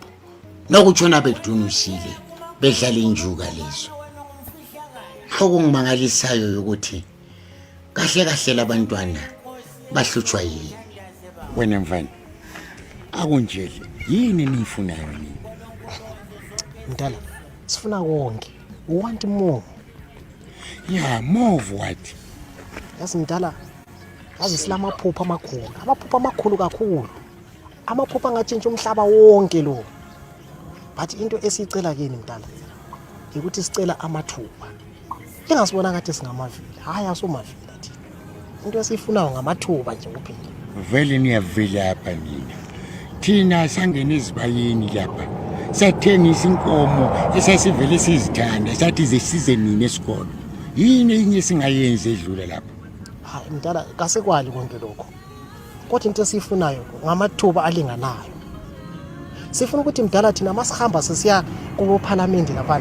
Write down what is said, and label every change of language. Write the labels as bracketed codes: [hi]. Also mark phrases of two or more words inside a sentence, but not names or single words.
[nd] Nokutshona bedunusile bedlala injuka lezo. Okungimangalisayo ukuthi kahle kahle labantwana bahlutshwa yini. Wena mfana akunjele yini nifunayo nini? Mdala, sifuna konke. [en] We want more. Yeah, more of what? [nd] Yazi mdala, yazi silamaphupho amakhulu. Amaphupho amakhulu kakhulu. Amaphupho angatshintsha umhlaba wonke lo. But into esicela kini mdala ukuthi sicela amathuba. Ingasibona ngathi singamavila. Hayi asomavila thina. Into esifunayo ngamathuba nje kuphela. Vele niyavila lapha nina. Thina sangena izibayeni lapha. Sathengisa inkomo esasivele sizithanda sathi zesize nini esikolo. Yini enye singayenza edlula lapha? Hayi mdala kasekwali konke lokho. Kodwa into esifunayo ngamathuba alinganayo. Sifuna ukuthi mdala thina masihamba sesiya kubo parliament lapha.